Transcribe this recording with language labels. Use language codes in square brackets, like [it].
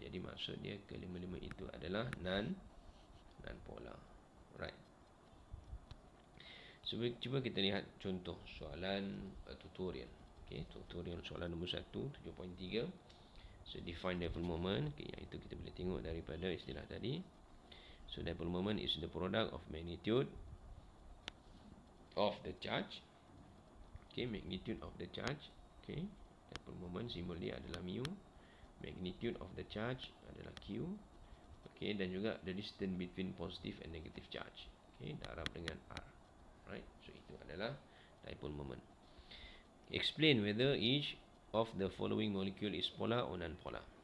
[ms] Jadi maksud dia ke-55 itu adalah non polar. Right. So, cuba kita lihat contoh soalan tutorial. Okay, tutorial soalan nombor 1, 7.3. So, [en] define dipole moment. [ms] Okay, yang itu kita boleh tengok daripada istilah tadi. [en] So, dipole moment is the product of magnitude of the charge. Okay, magnitude of the charge. [ms] Okay, dipole moment simbol dia adalah mu. Magnitude of the charge adalah Q. [en] Okay, [ms] dan juga [en] the distance between positive and negative charge. Okay, [ms] darab dengan R. [en] Right, so itu adalah dipole moment. Explain whether each of the following molecule is polar or non-polar.